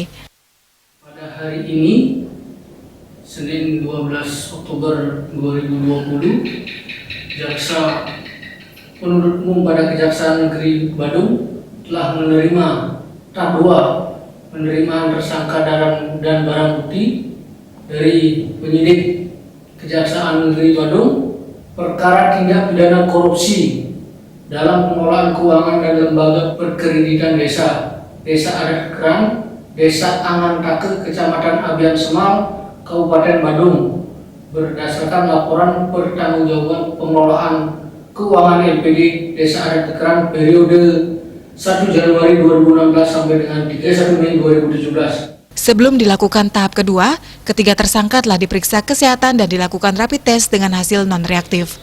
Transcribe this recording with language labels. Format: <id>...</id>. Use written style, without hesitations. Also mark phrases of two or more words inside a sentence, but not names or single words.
<id>Pada hari ini, Senin 12 Oktober 2020, Jaksa Penuntut Umum pada Kejaksaan Negeri Badung telah menerima tahap 2 penerimaan tersangka dan barang bukti dari penyidik Kejaksaan Negeri Badung perkara tindak pidana korupsi dalam pengelolaan keuangan dan lembaga perkreditan desa Adat Kekeran, Desa Angantake, Kecamatan Abian Semal, Kabupaten Badung, berdasarkan laporan pertanggungjawaban pengelolaan keuangan LPD Desa Adat Kekeran periode 1 Januari 2016 sampai dengan 31 Mei 2017. Sebelum dilakukan tahap kedua, ketiga tersangka telah diperiksa kesehatan dan dilakukan rapid test dengan hasil non-reaktif.</id>